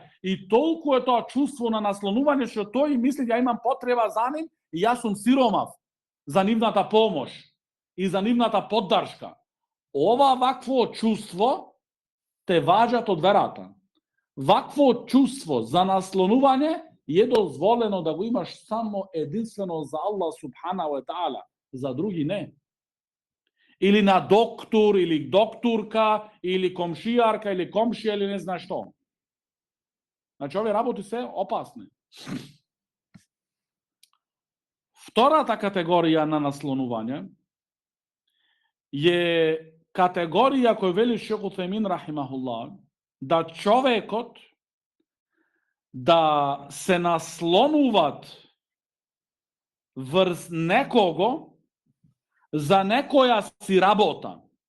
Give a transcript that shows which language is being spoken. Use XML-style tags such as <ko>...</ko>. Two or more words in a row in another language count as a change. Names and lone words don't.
<mk>И толку е тоа чувство на наслонување што тој мисли ја имам потреба за ним и јас сум сиромав за нивната помош и за нивната поддршка. Ова вакво чувство те важат од верата. Вакво чувство за наслонување е дозволено да го имаш само единствено за Аллах</mk> <ar>سبحانه وتعالى,</ar> <mk>за други не. Или на доктор, или докторка, или комшијарка, или комшија, или не знае што. Значи, овие работи се опасни. Втората категорија на наслонување е категорија која вели Шейх Утхаймин рахимахуллах, да човекот да се наслонуват врз некого за некоја си работа.</mk>